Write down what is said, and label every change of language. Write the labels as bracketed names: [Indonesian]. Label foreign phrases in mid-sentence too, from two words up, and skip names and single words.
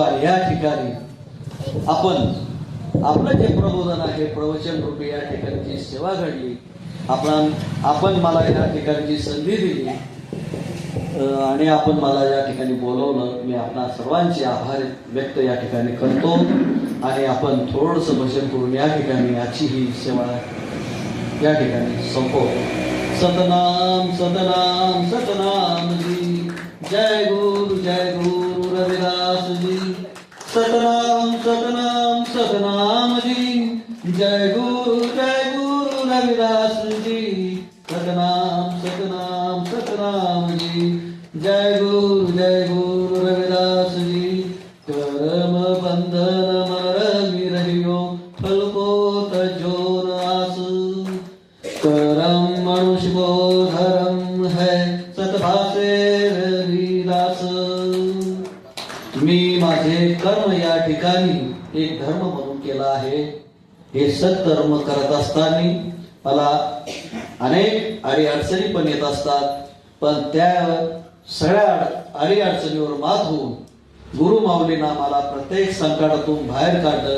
[Marathi] आणि या ठिकाणी आपलं जे प्रबोधन आहे, प्रवचन रूपी या ठिकाणी जी सेवा घडली, आपण मला या ठिकाणची संधी दिली आणि आपण मला या ठिकाणी बोलवलं, मी आपणा सर्वांचे आभार व्यक्त या ठिकाणी करतो. आणि आपण थोडंसं भजन करून या ठिकाणी याची ही सेवा या ठिकाणी संपवतो. [Hindi] सतनाम सतनाम सतनाम जी, जय गुरु रविदास जी. सतनाम सतनाम सतनाम जी, जय गुरु रविदास जी. सतनाम सतनाम सतनाम जी, जय गुरु रविदास जी. कर्म बंधन मर मिरहियो फलको तजोर आस. करम मनुष्य को धर्म है सतभाषे रविदास. [Marathi] मी माझे कर्म या ठिकाणी एक धर्म म्हणून केला आहे. हे सत्कर्म करत असताना मला अनेक अडीअडचणी पण येत असतात, पण त्या सगळ्या अडीअडचणीवर मात होऊन गुरु माऊलींना मला प्रत्येक संकटातून बाहेर काढलं.